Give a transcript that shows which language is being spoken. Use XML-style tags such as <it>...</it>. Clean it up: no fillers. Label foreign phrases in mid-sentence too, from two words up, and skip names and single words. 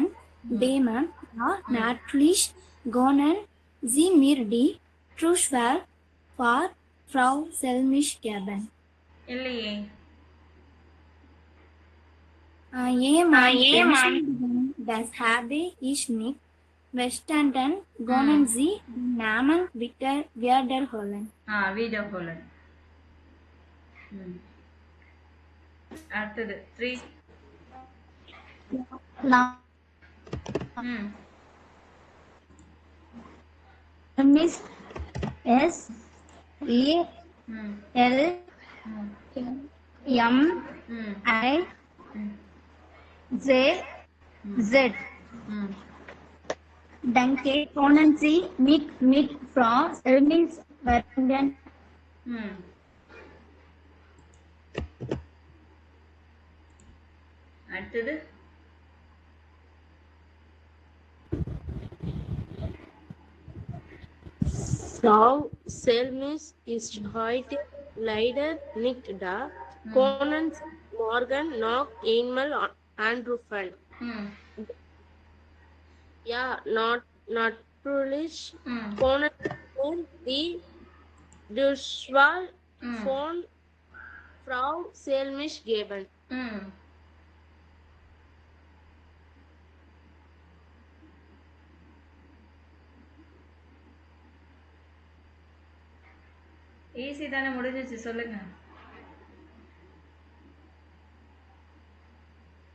<de>Dem natürlich können Sie mir die Durchwahl für Frau Selmisch geben.</de> <ta>இல்லையே.</ta> <de>Das habe ich nicht verstanden. Können Sie den Namen bitte wiederholen?</de> <ta>வீடியோ ஹோலன். அடுத்தது 3. ம்</ta> <en>Miss S E ம்</en> <de>L ம் M ம் I J Z. ம் Danke, können Sie mit Frau Selmisch verbinden?</de> <ta>ம் அடுத்தது</ta> <de>Frau Selmisch ist heute leider nicht da. Können Sie morgen noch einmal anrufen? Ja, natürlich. Können Sie die Durchwahl von Frau Selmisch geben?</de> <ta>ஈஸி தானே, முடிஞ்சிச்சு. சொல்லுங்க.</ta>